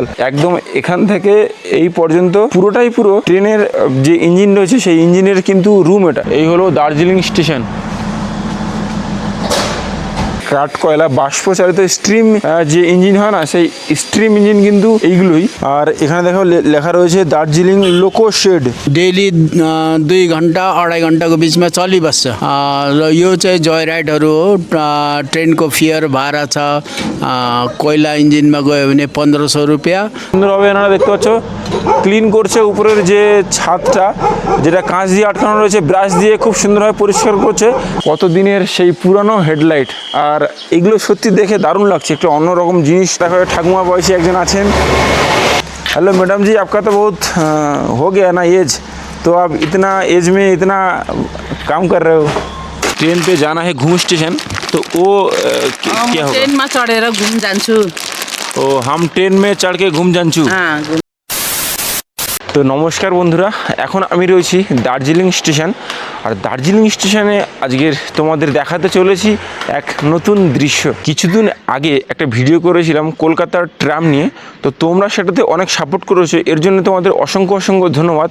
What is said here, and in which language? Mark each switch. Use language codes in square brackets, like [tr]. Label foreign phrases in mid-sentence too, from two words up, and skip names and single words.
[bn] একদম এখান থেকে এই পর্যন্ত পুরোটাই পুরো ট্রেনের যে ইঞ্জিন রয়েছে সেই ইঞ্জিনের কিন্তু রুম। এটা এই হলো দার্জিলিং স্টেশন। কাঠ কয়লা বাষ্পচালিত স্ট্রিম যে ইঞ্জিন হয় না, সেই স্ট্রিম ইঞ্জিন কিন্তু এইগুলোই। আর এখানে দেখো লেখা রয়েছে दार्जिलिङ लोको शेड। [ne] डेली 2 घन्टा 2.5 घन्टाको बिचमा चलिबस्छ र यो चाहिँ जय राइडहरू हो। ट्रेनको फेयर भाडा छ, कोइला इन्जिनमा गयो भने 1500 रुपियाँ। [bn] সুন্দরভাবে এনারা দেখতে পাচ্ছ ক্লিন করছে উপরের যে ছাদটা, যেটা কাঁচ দিয়ে আটকানো রয়েছে, ব্রাশ দিয়ে খুব সুন্দরভাবে পরিষ্কার করছে। কতদিনের সেই পুরানো হেডলাইট, আর এগুলো সত্যি দেখে দারুণ লাগছে। একটু অন্যরকম জিনিস। দেখা যায় ঠাকুমা বয়সী একজন আছেন। [hi] हेलो मैडम जी, आपका तो बहुत हो गया ना एज, तो आप इतना एज में इतना काम कर रहे हो। ट्रेन पे जाना है घूम स्टेशन, तो वो क्या होगा? [ne] ट्रेनमा चढेर घुम जान्छु। [hi] ओ हम ट्रेन में चढ़ के घूम जान्छु। [bn] তো নমস্কার বন্ধুরা, এখন আমি রয়েছি দার্জিলিং স্টেশন। আর দার্জিলিং স্টেশনে আজকের তোমাদের দেখাতে চলেছি এক নতুন দৃশ্য। কিছুদিন আগে একটা ভিডিও করেছিলাম কলকাতার ট্রাম নিয়ে, তো তোমরা সেটাতে অনেক সাপোর্ট করেছো, এর জন্য তোমাদের অসংখ্য অসংখ্য ধন্যবাদ।